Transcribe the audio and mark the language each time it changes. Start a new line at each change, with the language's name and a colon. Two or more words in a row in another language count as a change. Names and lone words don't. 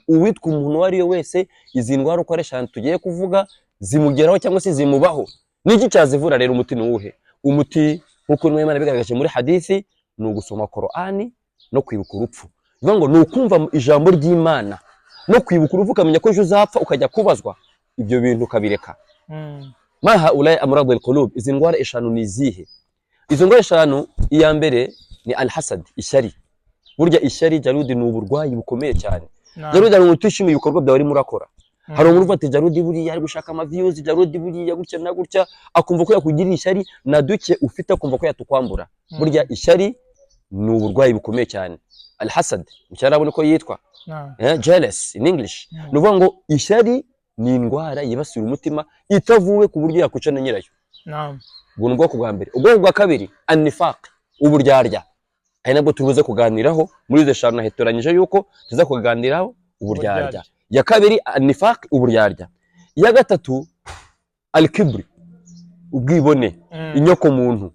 Kinyarwanda: Uwitwa umuntu wari yo wese, izi ndwara uko ari 5 tugiye kuvuga zimugeraho cyangwa se zimubaho. Niki cyazivura rero? Umuti nuwuhe? Umuti nkuko Imana bigaragaje muri hadithi ni ugusoma Qur'ani no kwibuka urupfu. Bivuga ngo ni ukumva ijambo ry'Imana no kwibuka urupfu, ukamenya ko ejo uzapfa ukajya kubazwa. Ibyo bintu ukabireka.
Arabic: ما هي أمراض القلوب.
Kinyarwanda: Izi ndwara 5 ni izihe? Izo ndwara 5, iya mbere ni al-hasad, ishyari. Burya ishyari Jarudi ni uburwayi bukomeye cyane. Jarudi ari umuntu utishimiye ibikorwa byawe urimo urakora. Hari umuntu uvuga ati Jarudi buriya ari gushaka ama views, Jarudi buriya gutya na gutya, akumva ko yakugirira ishyari na duke ufite, akumva ko yatukwambura. Burya ishyari ni uburwayi bukomeye cyane. Al-hasad mucyarabone ko yitwa
English: jealous in English.
Kinyarwanda: Nuvuga ngo ishyari ni indwara yibasira umutima itavuwe ku buryo yakwica na nyirayo. Ubwo ubwoko bwa mbere. Ubwoko bwa kabiri an-nifaq, uburyarya. Ari nabwo tubuze kuganiraho muri izo eshanu hetoranyije yuko tuza kuganiraho uburyarya. Ya kabiri an-nifaq, uburyarya. Ya gatatu al-kibri, ubwibone, inyoko muntu.